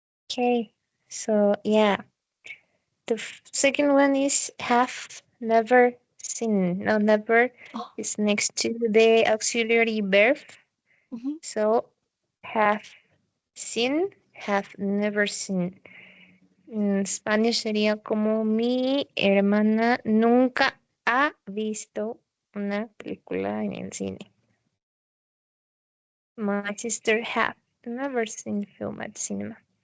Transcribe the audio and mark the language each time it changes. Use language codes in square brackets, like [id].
[en] Okay. So, yeah. The second one is have never seen. Now, never Oh, is next to the auxiliary verb. mhm, So, have seen, have never seen. [es] En Spanish sería como mi hermana nunca ha visto una película en el cine. [en] My sister have never seen film at cinema.